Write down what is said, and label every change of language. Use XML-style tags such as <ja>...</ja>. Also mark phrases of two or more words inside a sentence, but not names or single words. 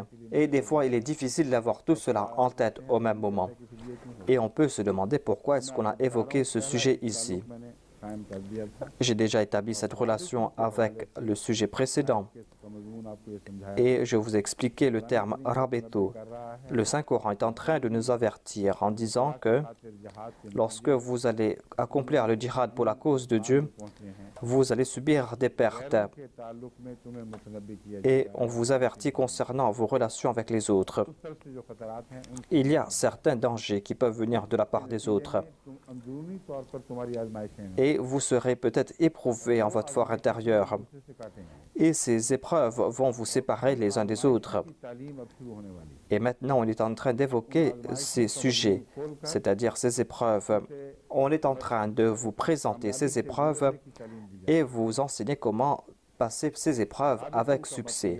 <fr>Et des fois, il est difficile d'avoir tout cela en tête au même moment. Et on peut se demander pourquoi est-ce qu'on a évoqué ce sujet ici.</fr> <ur>میں نے قائم کر دیا تھا</ur> <fr>J'ai déjà établi cette relation avec le sujet précédent.</fr> <ur>اس کا مضمون آپ کو یہ سمجھایا</ur> <fr>Et je vous ai expliqué le terme rabeto.</fr> <ur>کر رہا ہے</ur> <fr>Le Saint-Coran est en train de nous avertir en disant que</fr> <ur>خاطر جہاد کے</ur> <fr>lorsque vous allez accomplir le djihad pour la cause de Dieu,</fr> <ur>پہنچے ہیں</ur> <fr>vous allez subir des pertes.</fr> <ur>کے تعلق میں تمہیں متنبہ کیا</ur> <fr>Et on vous avertit concernant vos relations avec les autres.</fr> <ur>اس طرف سے جو خطرات ہیں ان</ur> <fr>Il y a certains dangers qui peuvent venir de la part des autres.</fr> <ur>تم اندرونی طور پر تمہاری آزمائشیں ہیں</ur> <fr>Et vous serez peut-être éprouvé en votre fort intérieur.</fr> <ur>دوسرے سے کاٹیں گے</ur> <fr>Et ces épreuves vont vous séparer les uns des autres. Et maintenant, on est en train d'évoquer ces sujets, c'est-à-dire ces épreuves. On est en train de vous présenter ces épreuves et vous enseigner comment passer ces épreuves avec succès.</fr>